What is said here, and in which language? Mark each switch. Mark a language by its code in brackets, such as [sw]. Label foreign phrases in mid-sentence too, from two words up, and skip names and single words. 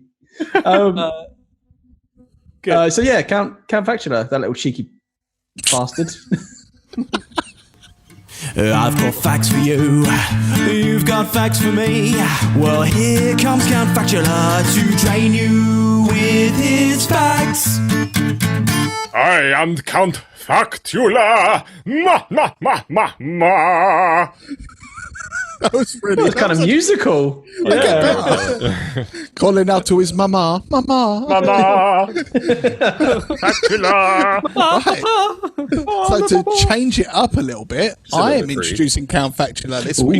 [en] So yeah, Count Factula, that little cheeky bastard. I've got facts for you. You've got facts for me. Well, here comes Count Factula to drain you with his facts. I am Count Factula. Ma, ma, ma, ma, ma. That was really It's kind of musical. calling out to his mama. Mama. Mama. Factula. So to change it up a little bit, I am free. introducing Count Factula this week.